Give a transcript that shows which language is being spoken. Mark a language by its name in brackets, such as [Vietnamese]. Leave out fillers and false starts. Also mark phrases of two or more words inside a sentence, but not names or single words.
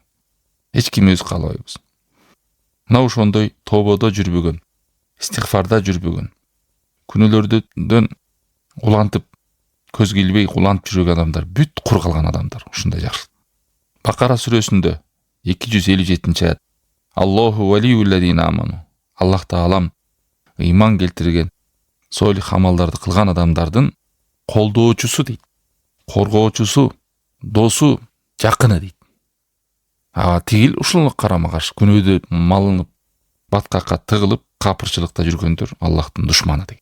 [Kyrgyz] Эч кимибиз каалабайбыз. Мына ошондой тободо жүрбөгөн, истигфарда жүрбөгөн, күнөөлөрдөн улантып, көзгө илбей улантып жүргөн адамдар бүт кур калган адамдар, ушундай жакшы. Бакара сүрөсүндө 257 аят. [Arabic] الله ولي الذين آمنوا. [Kyrgyz] Аллах Таалам ыйман келтирген, солих амалдарды кылган адамдардын колдоочусу дейт. Коргоочусу, досу, жакыны дейт. Тигил ушул карама каршы күнөөдө малынып, баткакка тыгылып, капырчылыкта жүргөндөр Аллахтын душманы дейт.